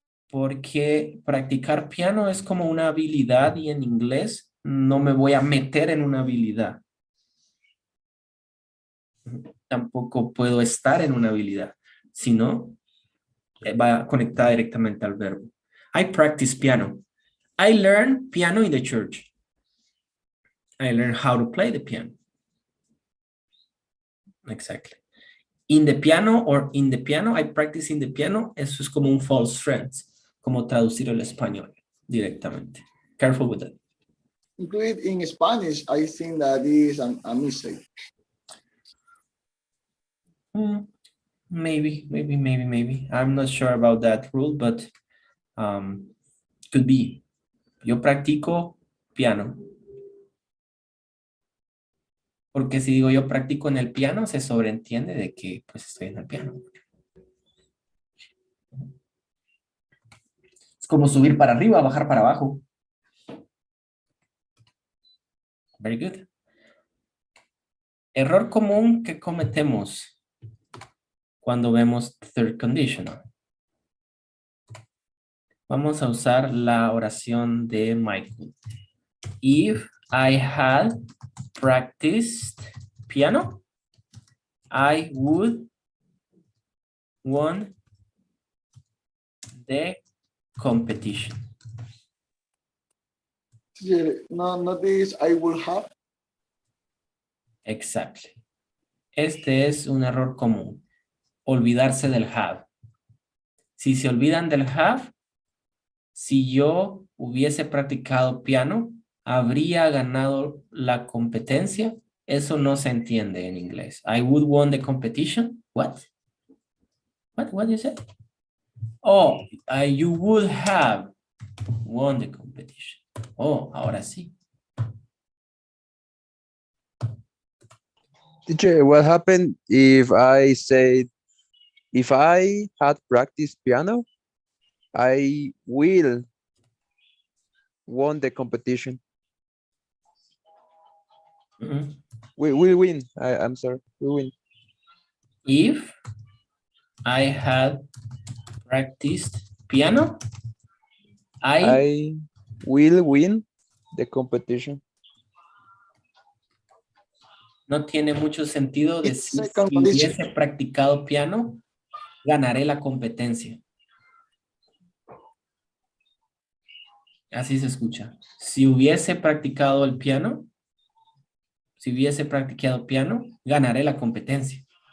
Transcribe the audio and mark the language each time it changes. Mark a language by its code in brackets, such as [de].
[es] Porque practicar piano es como una habilidad y en inglés no me voy a meter en una habilidad. Tampoco puedo estar en una habilidad, sino va conectada directamente al verbo. [en] I practice piano. I learn piano in the church. I learn how to play the piano. Exactly. In the piano or in the piano, I practice in the piano. [es] Eso es como un false friend, como traducir al español directamente. [en] Careful with that. Include in Spanish, I think that is a mistake. Maybe. I'm not sure about that rule, but could be. [es] Yo practico piano. Porque si digo yo practico en el piano, se sobreentiende de que pues estoy en el piano. Es como subir para arriba, bajar para abajo. [en] Very good. [es] Error común que cometemos cuando vemos third conditional. Vamos a usar la oración de Michael. [en] If I had practiced piano, I would won the competition. No, not this, I will have. Exactly. [es] Este es un error común. Olvidarse del have. Si se olvidan del have, si yo hubiese practicado piano, habría ganado la competencia. Eso no se entiende en inglés. [en] I would won the competition. What? What did you say? Oh, you would have won the competition. [es] Oh, ahora sí. [en] Teacher, what happened if I said, if I had practiced piano, I will won the competition? We will win. I'm sorry. We win. If I had practiced piano, I will win the competition. [es] No tiene mucho sentido decir si hubiese practicado piano, ganaré la competencia. Así se escucha. Si hubiese practicado el piano, si hubiese practicado piano, ganaré la competencia.